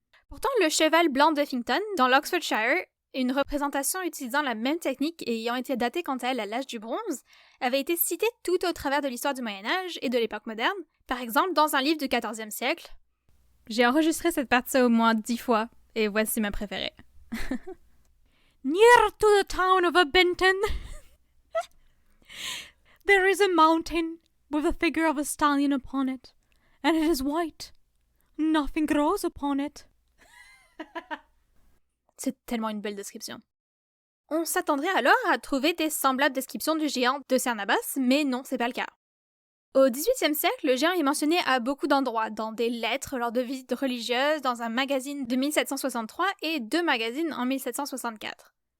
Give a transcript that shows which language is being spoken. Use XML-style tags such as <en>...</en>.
<fr>Pourtant, le cheval blanc d'Uffington, dans l'Oxfordshire, une représentation utilisant la même technique et ayant été datée quant à elle à l'âge du bronze, avait été citée tout au travers de l'histoire du Moyen-Âge et de l'époque moderne, par exemple dans un livre du XIVe siècle. J'ai enregistré cette partie au moins 10 fois, et voici ma préférée.</fr> <en>Near to the town of Benton, there is a mountain with a figure of a stallion upon it, and it is white. Nothing grows upon it.</en> <fr>C'est tellement une belle description. On s'attendrait alors à trouver des semblables descriptions du géant de Cerne Abbas, mais non, c'est pas le cas. Au XVIIIe siècle, le géant est mentionné à beaucoup d'endroits, dans des lettres lors de visites religieuses, dans un magazine de 1763 et 2 magazines en 1764.</fr>